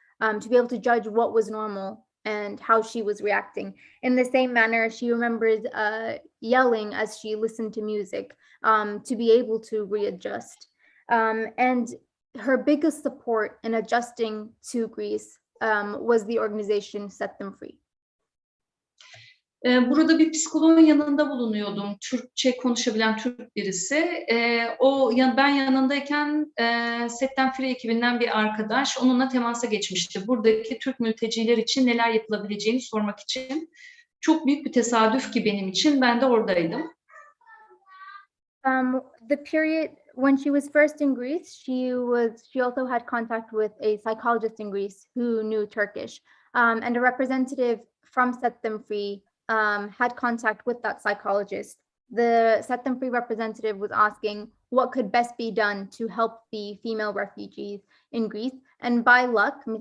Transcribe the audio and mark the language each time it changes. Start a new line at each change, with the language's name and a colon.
English: to be able to judge what was normal and how she was reacting. In the same manner, she remembers yelling as she listened to music to be able to readjust. And her biggest support in adjusting to Greece was the organization Set Them Free.
Turkish: Burada bir psikoloğun yanında bulunuyordum. Türkçe konuşabilen Türk birisi. Ben yanındayken Set Them Free ekibinden bir arkadaş onunla temasa geçmişti. Buradaki Türk mülteciler için neler yapılabileceğini sormak için. Çok büyük bir tesadüf ki benim için. Ben de oradaydım.
English: The period when she was first in Greece, she also had contact with a psychologist in Greece who knew Turkish, and a representative from Set Them Free had contact with that psychologist. The Set Them Free representative was asking what could best be done to help the female refugees in Greece, and by luck, Ms.